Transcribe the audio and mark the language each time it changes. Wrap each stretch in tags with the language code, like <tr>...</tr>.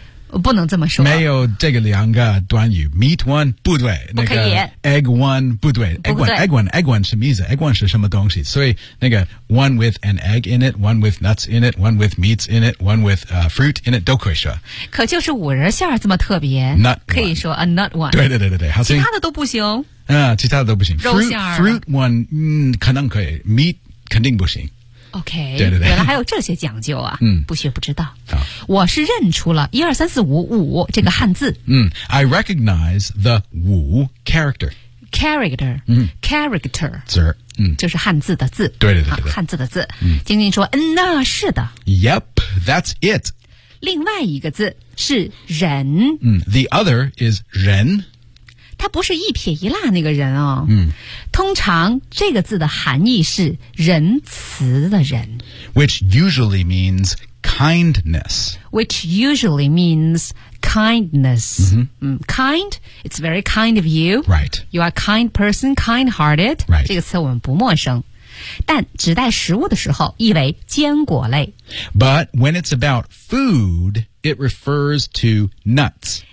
<zh>不能这么说。没有这个两个短语 Meat one, 不对。不可以。那个、 egg one, 不对。</zh> <en>Egg one, egg one, egg one 什么意思 Egg one 是什么东西所以那个 one with an egg in it, one with nuts in it, one with meats in it, one with、fruit in it, 都可以说。</en> <zh>可就是五仁馅这么特别。</zh> <en>Nut</en> <zh>可以说 a nut one. 对对对对对。其他的都不行。其他的都不行。肉馅 fruit one,、可能可以。Meat 肯定不行。</zh> <en>OK,</en> <zh>对对对原来还有这些讲究啊、不学不知道。我是认出了一二三四五五这个汉字。</zh> <en>I recognize the 五 character. Character,、character.</en> <zh>字、就是汉字的字。对对对对。汉字的字。晶晶说那是的。</zh> <en>Yep, that's it.</en> <zh>另外一个字是人。</zh> <en>The other is 人。</en> <zh>它不是一撇一捺那个人哦、嗯、通常这个字的含义是仁慈的人</zh> <en>Which usually means kindness Which usually means kindness. Mm-hmm. Kind, it's very kind of you. Right. You are a kind person, kind-hearted. Right.</en> <zh>这个词我们不陌生。但指代食物的时候意为坚果类。</zh> <en>But when it's about food, it refers to nuts.</en>